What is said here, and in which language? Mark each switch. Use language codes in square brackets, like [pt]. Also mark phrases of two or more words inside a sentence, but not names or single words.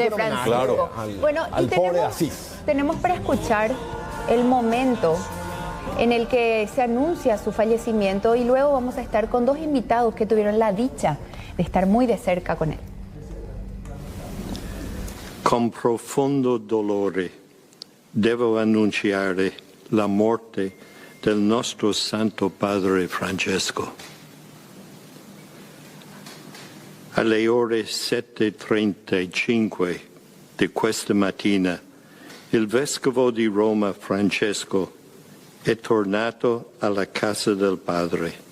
[es] De Francisco. Al pobre de Asís. Tenemos para escuchar el momento en el que se anuncia su fallecimiento y luego vamos a estar con 2 invitados que tuvieron la dicha de estar muy de cerca con él. [it] Con profondo dolore devo annunciare la morte del nostro Santo Padre Francesco. Alle ore 7:35 di questa mattina il Vescovo di Roma Francesco è tornato alla casa del Padre.